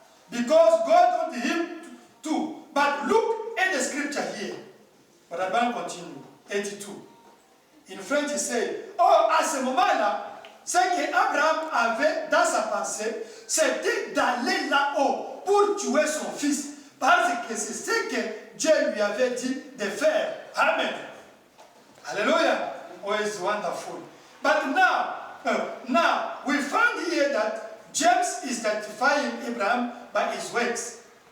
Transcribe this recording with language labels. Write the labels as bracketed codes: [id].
[en] Because God told him to. But look at the scripture here. Brother Branham continue. 82. In French, [fr] il dit, oh, à ce moment-là, ce qu'Abraham avait dans sa pensée, c'était d'aller là-haut pour tuer son fils. Parce que c'est ce que Dieu lui avait dit de faire. [en] Amen. Hallelujah. Oh, it's wonderful. But now we find here that James is identifying Abraham by his works.